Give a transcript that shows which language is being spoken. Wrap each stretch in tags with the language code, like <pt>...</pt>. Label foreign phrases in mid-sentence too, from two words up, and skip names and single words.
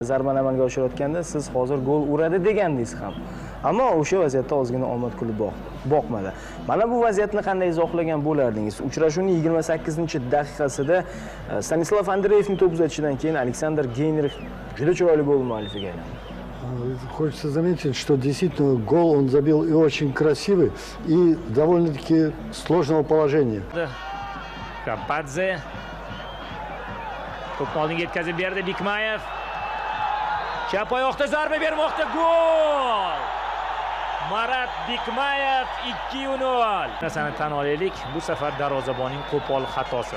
<uz>Zarbani amalga oshirayotganda siz hozir gol uradi degandingiz ham. Ammo o'sha vaziyatda ozgina omad kulib boqmadi. Mana bu vaziyatni qanday izohlagan bo'lardingiz? Uchrashuvning 28-daqiqasida Stanislav Andreyevning to'p uzatishidan keyin Aleksandr Geynrix juda chiroyli gol muallifiga aylandi.</uz> <ru>Хочется заметить, что действительно гол он забил и очень красивый, и довольно-таки сложного положения.</ru> <uz>Kapadze to'pni oldinga yetkazib berdi Bikmayev. Chap oyoqda zarba bermoqda, gol! Marat Bikmayev 2-0. Narsani tan olaylik, bu safar darvozabonning qo'pol xatosi.</uz>